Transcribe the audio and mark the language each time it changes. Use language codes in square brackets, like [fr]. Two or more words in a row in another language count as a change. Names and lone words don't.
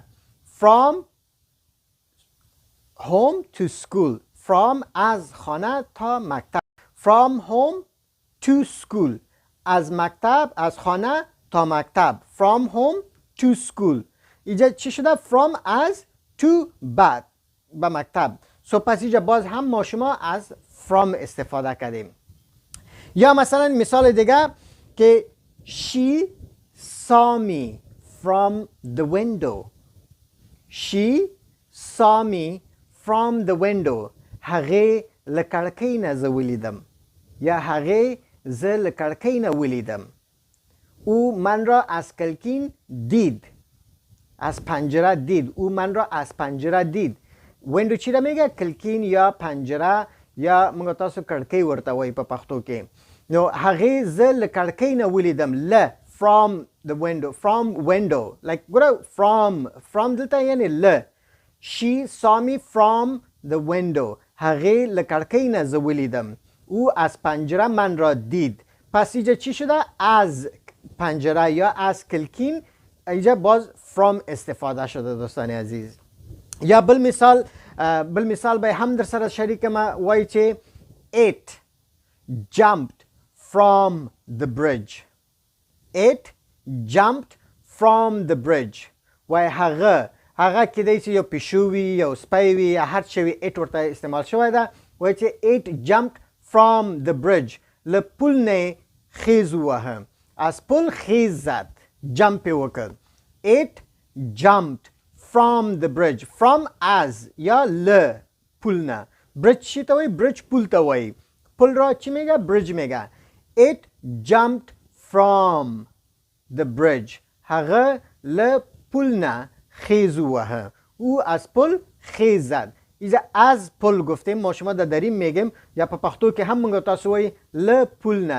[en] from home to school. [fa] from از خانه تا مکتب. [en] from home to school. [fa] از مکتب از خانه تا مکتب. [en] from home to school. [fa] اینجا چی شده؟ from از to به مکتب. پس اینجا باز هم ما شما از from استفاده کردیم. یا مثلا مثال دیگه که [en] she saw me from the window. She saw me from the window. [ps] هغه له کړکۍ نه زه ولیدم یا هغه زه له کړکۍ نه ولیدم. [fa] او من را از کلکین دید. از پنجره دید. او من را از پنجره دید. وینډو چی را میگه؟ کلکین یا پنجره [ps] یا موږ تاسو کړکۍ ورته وایي په پښتو کې. نو هغې زه له کړکۍ نه ولیدم. [en] له from the window. from window like [ps] ګوره from دلته یعنی له. [en] she saw me from the window. [ps] هغې له کړکۍ نه زه ولیدم. [fa] او از پنجره من را دید. پس اینجا چی شده؟ از پنجره یا از کلکین اینجا باز from استفاده شده دوستان عزیز. [ps] یا بل مثال [fa] به هم در سر شریکم [ps] وایي چې [en] it jumped from the bridge. It jumped from the bridge. [ps] وایي هغه کیدای چې یو پیشو وي یو سپی وي یا هر څه وي it ورته استعمال شوی ده. وایي چې [en] it jumped from the bridge. [ps] له پل نه خیز ووهه. [fa] از پل خیز زد. [ps] جمپ یې وکړ. [en] it jumped from the bridge. [ps] from از یا له پل نه. برج چی ته وایي؟ برج پول ته وایي. [fa] پل را چی میگه؟ برج میگه. [en] It jumped from the bridge. [ps] هغه له پل نه خیز ووهه. [fa] او از پل خیز زد. اینجا از پل گفتیم، ما شما دریم میگیم [ps] یا په پښتو کې هم موږ تاسو وایي له پل نه.